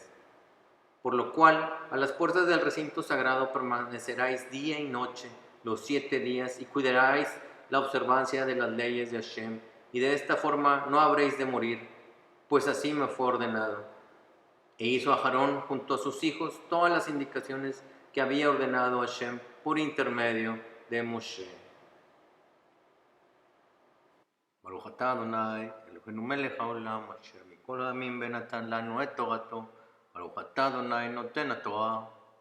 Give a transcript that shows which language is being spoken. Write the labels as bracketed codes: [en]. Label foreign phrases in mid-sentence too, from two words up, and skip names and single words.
[es] Por lo cual, a las puertas del recinto sagrado permaneceráis día y noche los 7 días, y cuidaréis la observancia de las leyes de Hashem, y de esta forma no habréis de morir, pues así me fue ordenado. E hizo a Aarón junto a sus hijos todas las indicaciones que había ordenado Hashem por intermedio de Moshe. [he] ברוך אתה אדוני אלוהינו מלך העולם אשר מכל העמים ונתן לנו את תורתו. ברוך אתה אדוני נותן התורה.